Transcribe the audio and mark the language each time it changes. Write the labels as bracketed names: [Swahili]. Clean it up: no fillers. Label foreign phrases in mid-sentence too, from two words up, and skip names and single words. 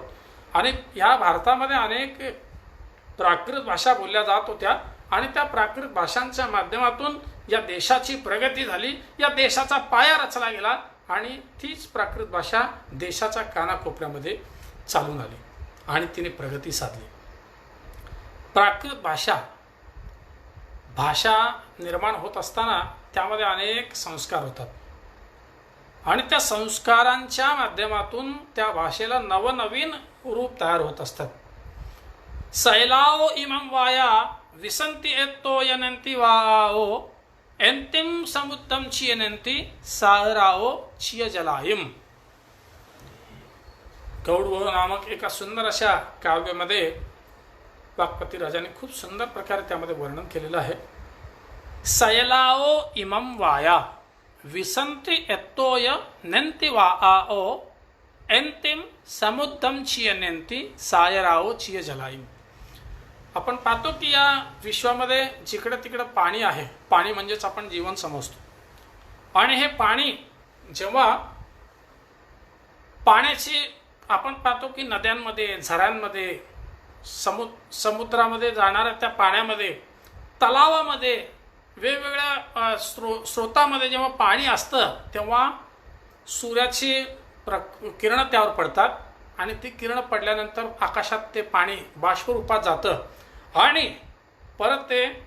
[Marathi] आणि या भारतामध्ये अनेक प्राकृत भाषा बोलल्या जात होत्या आणि त्या प्राकृत भाषांच्या माध्यमातून या देशाची प्रगती झाली, या देशाचा पाया रचला गेला आणि तीच प्राकृत भाषा देशाच्या कानाकोपऱ्यामध्ये चालून आली आणि तिने प्रगती साधली. प्राकृत भाषा निर्माण होत असताना त्यामध्ये अनेक संस्कार होतात आणि त्या संस्कारांच्या माध्यमातून त्या भाषेला नवनवीन रूप तयार होत असतात. [Prakrit languages] सैलाओ इमं वाया विसंती एतो यनंती वाओ एंतिम समुद्रम चियनंती साराओ चिय जलायम. [Marathi] गौडगोह नामक एका सुंदर अशा काव्यामध्ये वाक्पती राजाने खूप सुंदर प्रकारे त्यामध्ये वर्णन केलेलं आहे. [Prakrit languages] सैलाओ इमं वाया विसंती एतोय नंती वाओ एंतिम समुद्रम चियनंती सायराओ चिय जलायम. [Marathi] आपण पाहतो की या विश्वामध्ये जिकडे तिकडे पाणी आहे, पाणी म्हणजेच आपण जीवन समजतो. आणि हे पाणी जेव्हा पाण्याची आपण पाहतो की नद्यांमध्ये, झऱ्यांमध्ये, समुद्रामध्ये जाणाऱ्या त्या पाण्यामध्ये, तलावामध्ये, वेगवेगळ्या स्रोतामध्ये जेव्हा पाणी असतं तेव्हा सूर्याची किरणं त्यावर पडतात आणि ती किरणं पडल्यानंतर आकाशात ते पाणी बाष्परूपात जातं आणि परत ते